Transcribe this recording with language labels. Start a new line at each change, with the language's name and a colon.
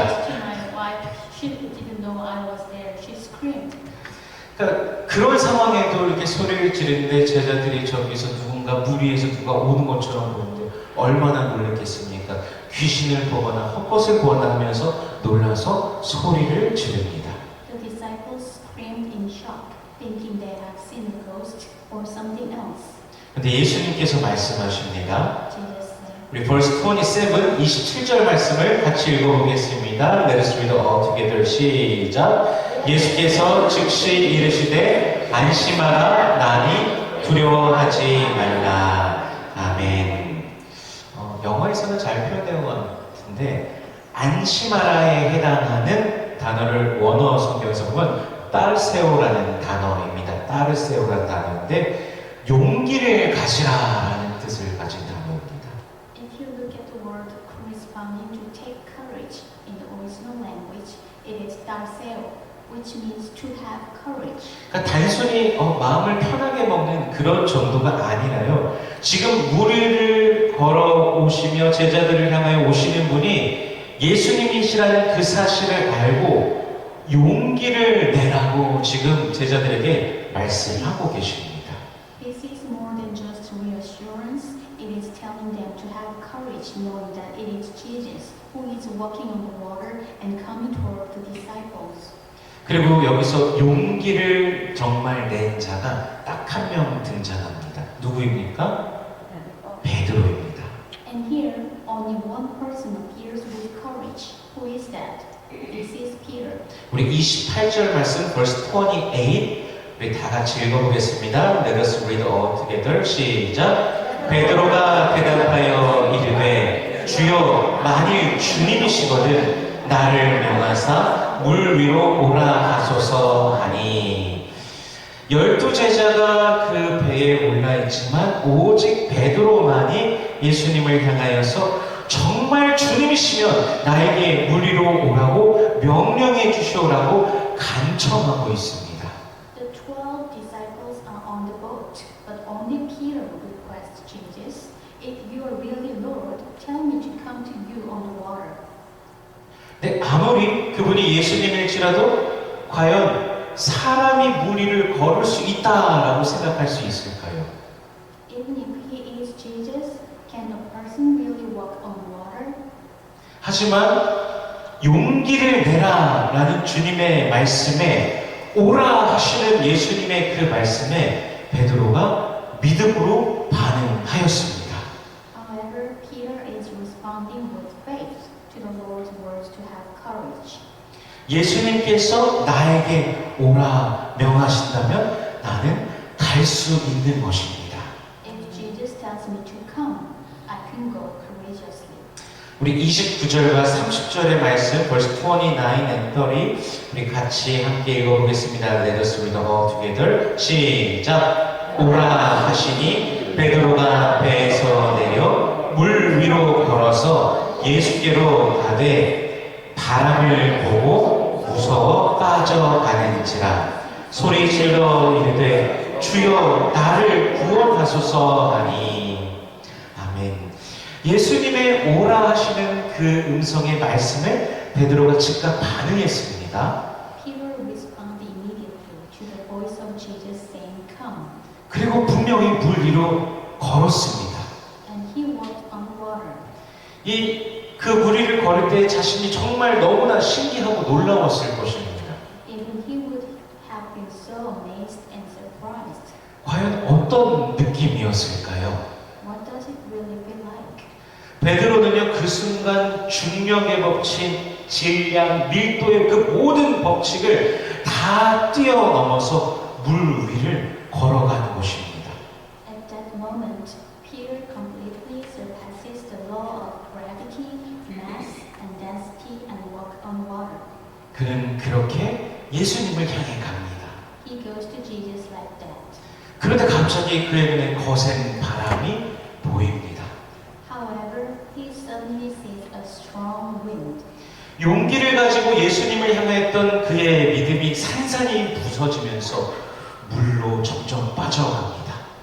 English: asked to my wife, she didn't know I was there. She screamed.
Korean: 그러니까 그런 상황에도 이렇게 소리를 지르는데 제자들이 저기서 누군가 물 위에서 누가 오는 것처럼 보는데 얼마나 놀랐겠습니까? 귀신을 보거나 헛것을 보거나 하면서 놀라서 소리를 지릅니다.
English: The disciples screamed in shock, thinking they had seen a ghost or something else.
Korean: 근데 예수님께서 말씀하십니다.
English: Jesus said,
Korean: 우리
English: verse 27,
Korean: 27절 말씀을 같이 읽어보겠습니다.
English: Let us read all together.
Korean: 시작. 예수께서 즉시 이르시되 안심하라 나니 두려워하지 말라. 아멘. 영어에서는 잘 표현된 것 같은데 안심하라에 해당하는 단어를 원어 성경에서 보면 따르세오라는 단어입니다. 따르세오라는 단어인데 용기를 가지라라는 뜻을 가진 단어입니다.
English: if you look at the word corresponding to take courage in the original language, it is darseo, which means to have courage.
Korean: 그러니까 단순히 마음을 편하게 먹는 그런 정도가 아니라요. 지금 무리를 걸어오시며 제자들을 향하여 오시는 분이 예수님이시라는 그 사실을 알고 용기를 내라고 지금 제자들에게 말씀하고 계십니다.
English: This is more than just reassurance. It is telling them to have courage, knowing that it is Jesus who is walking on the water and coming toward the disciples.
Korean: 그리고 여기서 용기를 정말 낸 자가 딱 한 명 등장합니다. 누구입니까? 베드로입니다.
English: And here, only one person appears with courage. Who is that? This is Peter.
Korean: 우리 28절 말씀
English: verse 28
Korean: 우리 다 같이 읽어보겠습니다.
English: Let us read all together.
Korean: 시작. 베드로가 대답하여 이르되 주여 만일 주님이시거든 나를 명하사 물 위로 오라 하소서 하니 12 제자가 그 배에 올라 있지만 오직 베드로만이 예수님을 향하여서 정말 주님이시면 나에게 물 위로 오라고 명령해 주시오라고 간청하고 있습니다.
English: The 12 disciples are on the boat, but only Peter requests Jesus, if you are really Lord, tell me to come to you on the water.
Korean: 근데 아무리 그분이 예수님일지라도 과연 사람이 물 위를 걸을 수 있다라고 생각할 수 있을까요?
English: Even if he is Jesus, can a person really walk on water?
Korean: 하지만 용기를 내라라는 주님의 말씀에 오라 하시는 예수님의 그 말씀에 베드로가 믿음으로 반응하였습니다.
English: However, Peter is responding with faith to the Lord's words to have courage.
Korean: 예수님께서 나에게 오라 명하신다면 나는 갈 수 있는 것입니다.
English: If Jesus tells me to come, I can go courageously.
Korean: 우리 29절과 30절의 말씀
English: verse 29 and 30
Korean: 우리 같이 함께 읽어보겠습니다.
English: Let us read all together.
Korean: 시작. 오라 하시니 베드로가 배에서 내려 물 위로 걸어서 예수께로 가되 바람을 보고 무서워 빠져가는지라 소리 질러 이르되 주여 나를 구원하소서 하니 아멘. 예수님의 오라 하시는 그 음성의 말씀에 베드로가 즉각 반응했습니다.
English: Peter responded immediately to the voice of Jesus saying, "Come."
Korean: 그리고 분명히 물 위로 걸었습니다.
English: And he walked on water.
Korean: 그 물 위를 걸을 때 자신이 정말 너무나 신기하고 놀라웠을 것입니다.
English: Even he would have been so amazed and surprised.
Korean: 과연 어떤 느낌이었을까요?
English: What does it really feel like?
Korean: 베드로는요, 그 순간 중력의 법칙, 질량, 밀도의 그 모든 법칙을 다 뛰어넘어서 물 위를 걸어가는 것입니다.
English: At that moment, Peter completely surpasses the law of gravity, mass, and density and walk on water.
Korean: 그는 그렇게 예수님을 향해 갑니다.
English: He goes to Jesus like that.
Korean: 그런데 갑자기 그의 눈에 거센 바람이 보입니다.
English: However, he suddenly sees a strong wind.
Korean: 용기를 가지고 예수님을 향했던 그의 믿음이 산산이 부서지면서 물로 점점 빠져갑니다.